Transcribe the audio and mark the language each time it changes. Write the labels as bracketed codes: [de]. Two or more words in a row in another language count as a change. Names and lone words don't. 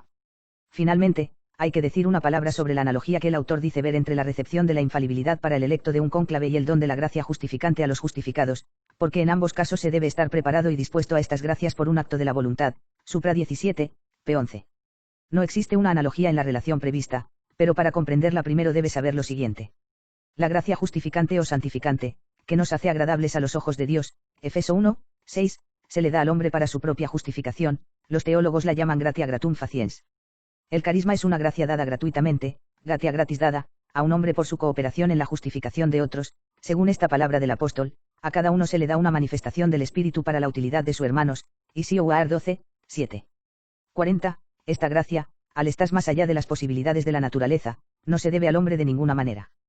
[es] Finalmente, hay que decir una palabra sobre la analogía que el autor dice ver entre la recepción de la infalibilidad para el electo de un cónclave y el don de la gracia justificante a los justificados, porque en ambos casos se debe estar preparado y dispuesto a estas gracias por un acto de la voluntad, supra 17, p. 11. No existe una analogía en la relación prevista, pero para comprenderla primero debe saber lo siguiente. La gracia justificante o santificante, que nos hace agradables a los ojos de Dios, Efeso 1, 6, se le da al hombre para su propia justificación, los teólogos la llaman [la] gratia gratum faciens. [es] El carisma es una gracia dada gratuitamente, [la] gratia gratis dada, [es] a un hombre por su cooperación en la justificación de otros, según esta palabra del apóstol, a cada uno se le da una manifestación del Espíritu para la utilidad de sus hermanos, Isioar 12, 7. 40. Esta gracia, al estar más allá de las posibilidades de la naturaleza, no se debe al hombre de ninguna manera.